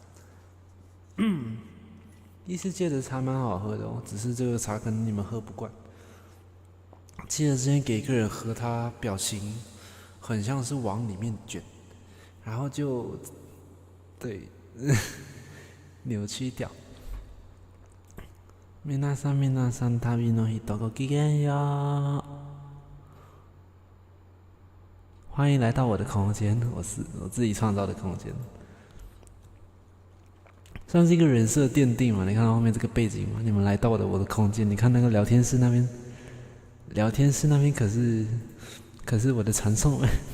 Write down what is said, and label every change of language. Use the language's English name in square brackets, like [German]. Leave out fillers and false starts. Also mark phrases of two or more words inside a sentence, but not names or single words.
[Chinese] 异世界的茶蛮好喝的哦，只是这个茶可能你们喝不惯。记得之前给一个人喝，他表情很像是往里面卷，然后就对扭曲掉。 [Japanese] 皆さん旅の人ごきげんよう。 [Chinese] 欢迎来到我的空间，我自己创造的空间，算是一个人设奠定嘛。你看到后面这个背景吗？你们来到我的空间，你看那个聊天室那边可是我的传送门。